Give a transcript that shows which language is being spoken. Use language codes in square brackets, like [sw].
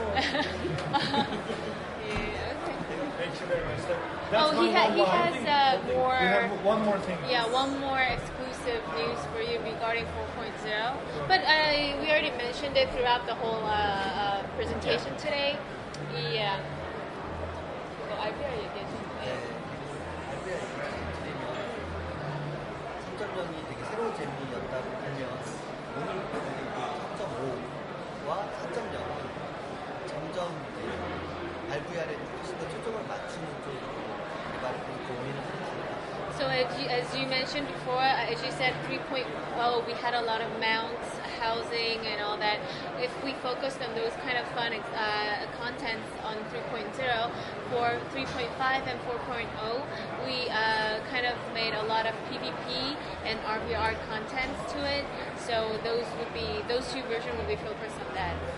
[en] Yeah, okay. Thank you very much. That's He has more. We have one more thing. Yeah, one more exclusive news for you regarding 4.0. But we already mentioned it throughout the whole presentation today. Yeah. So IBR [ko] 얘기해줘. RBR 얘기를 드리면 3.0이 되게 새로운 재미였다고 보면 오늘 보여드린 3.5와 4.0은 점점 RVR에 훨씬 더 초점을 맞추는 쪽으로 개발을 고민을 했습니다. [en] So as you mentioned before, as you said, 3.0, we had a lot of mounts, housing, and all that. If we focused on those kind of fun contents on 3.0, for 3.5 and 4.0, we kind of made a lot of PvP and RVR contents to it. So those two versions will be focused on that.